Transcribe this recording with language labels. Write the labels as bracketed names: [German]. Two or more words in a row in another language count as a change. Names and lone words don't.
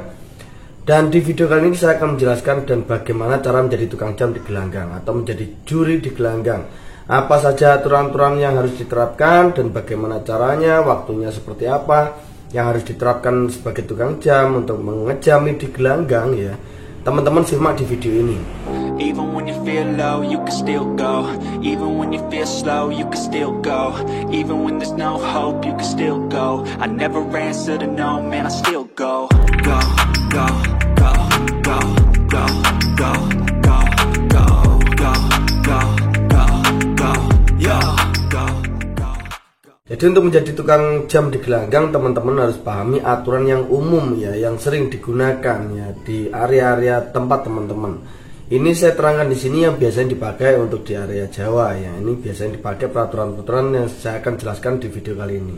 [Indonesian] Dan di video kali ini saya akan menjelaskan dan bagaimana cara menjadi tukang jam di gelanggang atau menjadi juri di gelanggang. Apa saja aturan-aturan yang harus diterapkan dan bagaimana caranya, waktunya seperti apa yang harus diterapkan sebagai tukang jam untuk mengejami di gelanggang ya. Teman-teman simak di video ini. [English] Even when you feel low, you can still go. Even when you feel slow, you can still go. Even when there's no hope, you can still go. I never answer to no, man, I still go. Go, go, go, go, go, go, go, go, go, go, go, go, yo, go. [Indonesian] Jadi untuk menjadi tukang jam di gelanggang, teman-teman harus pahami aturan yang umum ya, yang sering digunakan ya di area-area tempat teman-teman. Ini saya terangkan di sini yang biasanya dipakai untuk di area Jawa ya. Ini biasanya dipakai peraturan-peraturan yang saya akan jelaskan di video kali ini.